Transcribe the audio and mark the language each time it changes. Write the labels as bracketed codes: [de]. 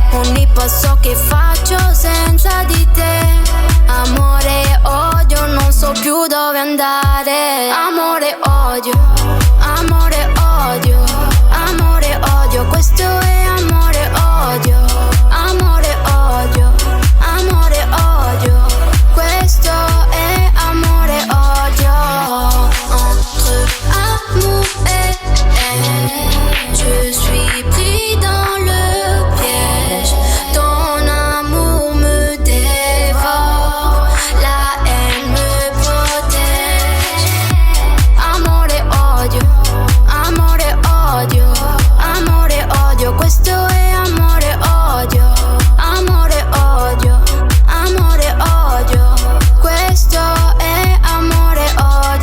[it] Ogni passo che faccio senza di te, amore e odio, non so più dove andare. Amore, odio, amore, odio, amore, odio, questo è amore, odio, amore, odio, amore, odio, questo è amore, odio. [fr] Entre amour et haine, je suis pris dans le piège. Ton amour me dévore, la haine me protège. [it] Amore, odio, amore, odio, amore, odio, questo è amore, odio, amore, odio, amore, odio, questo è amore, odio.